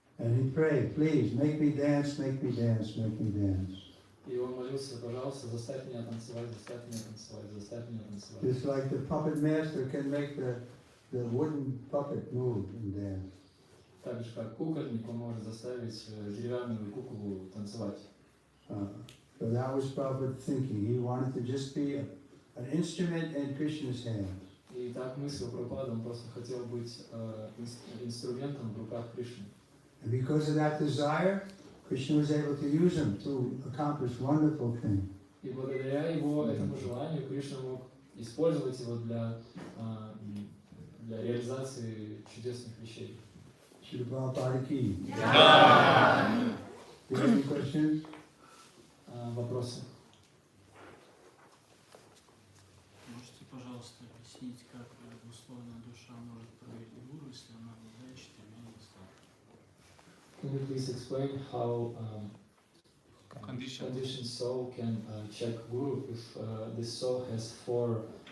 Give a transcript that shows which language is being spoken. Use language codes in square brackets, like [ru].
[en] And he prayed, please, make me dance, make me dance, make me dance. [ru] И он молился, пожалуйста, заставь меня танцевать, заставь меня танцевать, заставь меня танцевать. [en] Just like the puppet master can make the wooden puppet move and dance. [ru] Так же, как кукольник, он может заставить деревянную куклу танцевать. [en] So that was Prabhupada thinking. He wanted to just be an instrument in Krishna's hands. [ru] И так мыслил Прабхупада, он просто хотел быть инструментом в руках Кришны. [en] And because of that desire, Krishna was able to use him to accomplish wonderful things. [ru] И благодаря его этому желанию Кришна мог использовать его для реализации чудесных вещей. [hi] Shrila Prabhupada ki. [en] Do you have any questions? [ru] Вопросы? Можете, пожалуйста, объяснить, как условная душа может проверить гуру, если она обладает четырьмя недостатками? [en] Can you please explain how conditioned soul can check guru if this soul has four